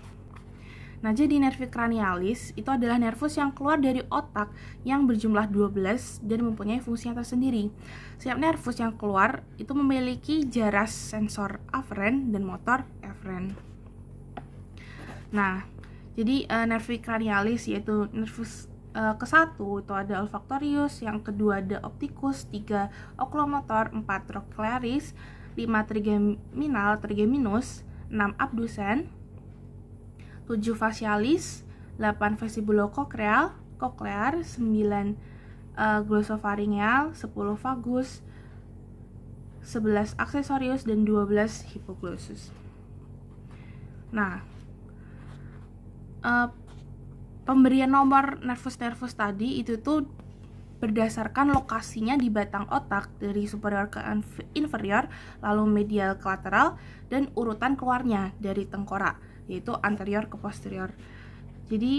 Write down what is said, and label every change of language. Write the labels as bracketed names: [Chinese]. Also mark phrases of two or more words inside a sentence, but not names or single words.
[Indonesian] Nah, jadi [Latin] nervi cranialis [Indonesian] itu adalah nervus yang keluar dari otak yang berjumlah 12 dan mempunyai fungsi yang tersendiri. Setiap nervus yang keluar itu memiliki jaras sensor aferen dan motor eferen. Nah, jadi [Latin] nervi cranialis [Indonesian] yaitu nervus ke-1 itu ada olfaktorius, yang kedua ada opticus, 3 oculomotor, 4 trochlearis, 5 trigeminus, 6 abducens, 7 facialis, 8 vestibulocochlear, 9 glosopharyngeal, 10 vagus, 11 accessorius, dan 12 hypoglossus. Nah, pemberian nomor nervus tadi itu tuh berdasarkan lokasinya di batang otak dari superior ke inferior, lalu medial ke lateral, dan urutan keluarnya dari tengkorak, yaitu anterior ke posterior.